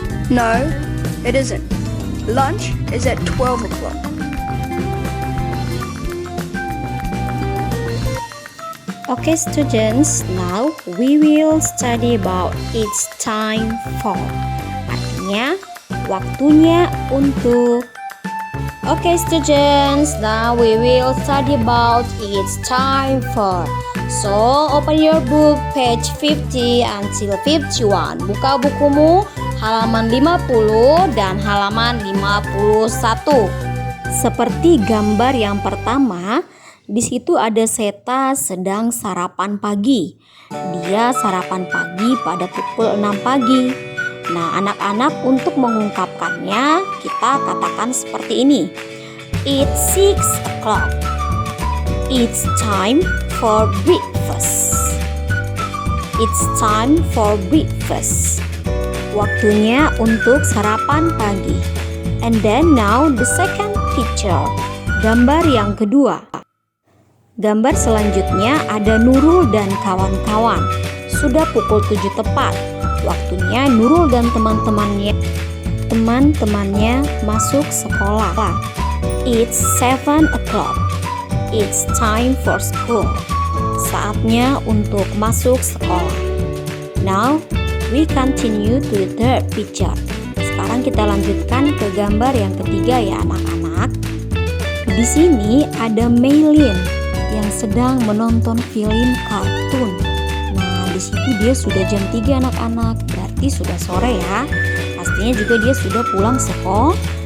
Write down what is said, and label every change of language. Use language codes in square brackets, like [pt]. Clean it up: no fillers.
[en] No, it isn't. Lunch is at 12 o'clock. Okay, students, now we will study about it's time for. [id] Artinya, waktunya untuk. [en] Okay, students, now we will study about it's time for. So, open your book, page 50 until 51. [id] Buka bukumu, halaman 50 dan halaman 51. Seperti gambar yang pertama, di situ ada Seta sedang sarapan pagi. Dia sarapan pagi pada pukul 6 pagi. Nah, anak-anak untuk mengungkapkannya, kita katakan seperti ini. [en] It's 6 o'clock. It's time for breakfast. It's time for breakfast. [id] Waktunya untuk sarapan pagi. [en] And then now the second picture. [id] Gambar yang kedua. Gambar selanjutnya ada Nurul dan kawan-kawan. Sudah pukul 7 tepat. Waktunya Nurul dan teman-temannya masuk sekolah. [en] It's 7 o'clock. It's time for school. [id] Saatnya untuk masuk sekolah. [en] Now, we continue to the third picture. [id] Sekarang kita lanjutkan ke gambar yang ketiga ya anak-anak. Di sini ada Maylin yang sedang menonton film kartun. Nah, di situ dia sudah jam 3 anak-anak, berarti sudah sore ya. Pastinya juga dia sudah pulang sekolah.